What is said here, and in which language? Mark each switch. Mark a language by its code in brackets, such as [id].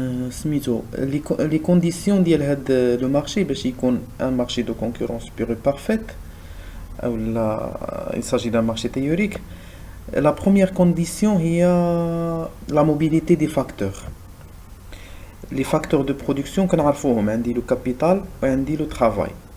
[ar] سميتو لي كونديسيون ديال هاد لو مارشي باش يكون ان مارشي دو كونكورونس بور اي بارفيت او لا [fr] il s'agit d'un marché théorique. La première condition [ar] هي [fr] la mobilité des facteurs. Les facteurs de production [ar] كنعرفوهم، عندي لو كابيتال وعندي لو ترافاي.